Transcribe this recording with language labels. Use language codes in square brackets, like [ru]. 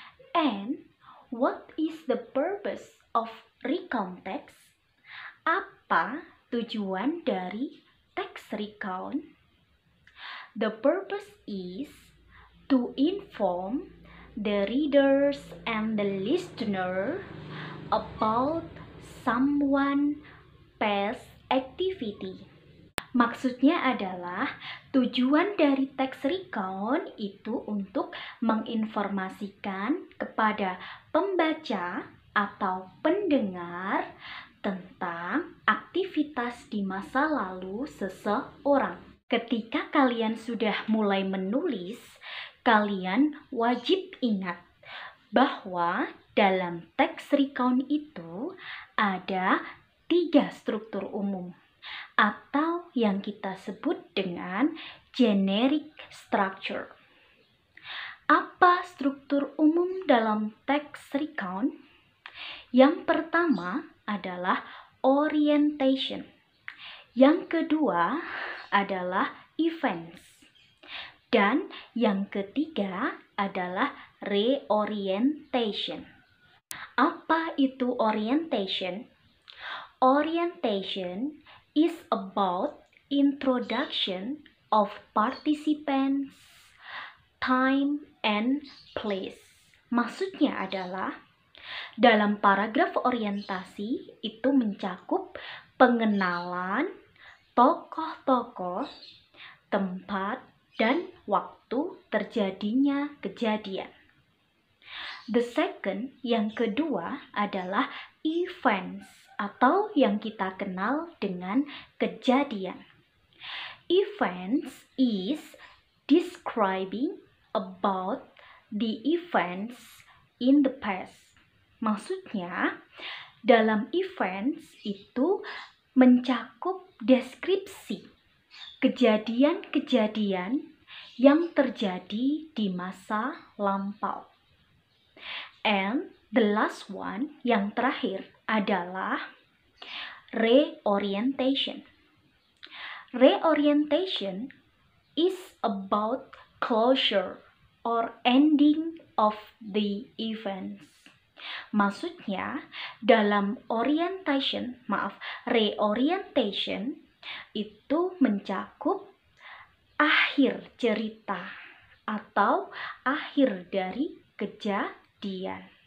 [en] And what is the purpose of recount text? [id] Apa tujuan dari teks recount? [en] The purpose is to inform the readers and the listener about someone past activity. [id] Maksudnya adalah tujuan dari teks recount itu untuk menginformasikan kepada pembaca atau pendengar tentang aktivitas di masa lalu seseorang. Ketika kalian sudah mulai menulis, kalian wajib ingat bahwa dalam teks recount itu ada 3 struktur umum atau yang kita sebut dengan generic structure. Apa struktur umum dalam teks recount? Yang pertama adalah orientation. Yang kedua adalah events. Dan yang ketiga adalah reorientation. Apa itu orientation? [en] Orientation is about introduction of participants, time, and place. [id] Maksudnya adalah dalam paragraf orientasi itu mencakup pengenalan tokoh-tokoh, tempat, dan waktu terjadinya kejadian. [en] The second, [id] yang kedua adalah events atau yang kita kenal dengan kejadian. [en] Events is describing about the events in the past. [id] Maksudnya, dalam events itu mencakup deskripsi kejadian-kejadian yang terjadi di masa lampau. [en] And the last one, [id] yang terakhir adalah reorientation. [en] Reorientation is about closure or ending of the events. [id] Maksudnya, dalam reorientation itu mencakup akhir cerita atau akhir dari kejadian.